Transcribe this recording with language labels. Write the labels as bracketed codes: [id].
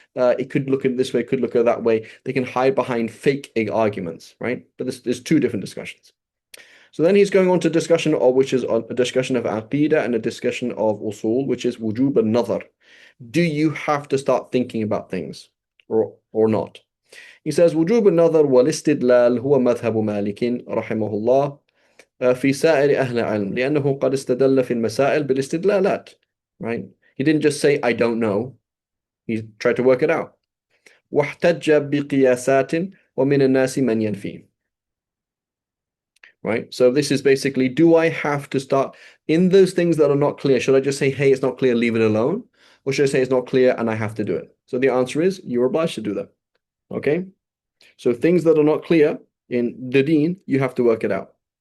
[en] It could look at this way, it could look at that way. They can hide behind fake arguments, right? But there's two different discussions. So then he's going on to discussion of which is a discussion of aqidah and a discussion of usul, which is wujub al-nazar. Do you have to start thinking about things or not? He says [ar] وجوب النظر والاستدلال هو مذهب مالك رحمه الله في سائر أهل العلم لأنه قد استدل في المسائل بالاستدلالات. [en] Right? He didn't just say I don't know. He tried to work it out. [ar] واحتج بقياسات ومن الناس من ينفي. [en] Right? So this is basically, do I have to start in those things that are not clear? Should I just say, hey, it's not clear, leave it alone? Or should I say it's not clear and I have to do it? So the answer is you're obliged to do that. Okay? So things that are not clear in the deen, you have to work it out.